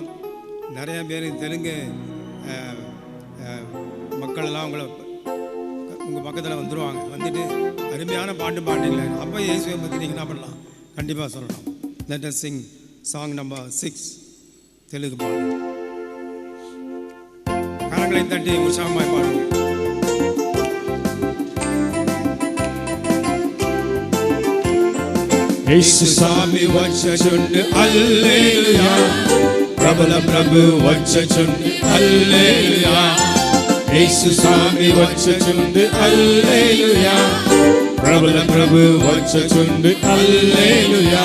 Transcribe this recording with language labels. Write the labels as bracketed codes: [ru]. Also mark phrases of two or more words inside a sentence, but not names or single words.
[ta] நிறையா பேர் தெலுங்கு மக்களெல்லாம் உங்கள் பக்கத்தில் வந்துடுவாங்க. வந்துட்டு அருமையான பாட்டு பாடுறீங்களே, அப்போ இயேசுவை பற்றி நீங்கள் என்ன பண்ணலாம், கண்டிப்பாக சொல்லலாம். [en] let us sing song number 6, [ta] தெலுங்கு பாடல். கரங்களை தட்டி உற்சாகமாய் பாடுவோம். [te] యేసు స్వామి వచ్చుచుండు హల్లెలూయా, ప్రబల ప్రభు వచ్చుచుండు హల్లెలూయా. యేసు స్వామి వచ్చుచుండు హల్లెలూయా, ప్రబల ప్రభు వచ్చుచుండు హల్లెలూయా.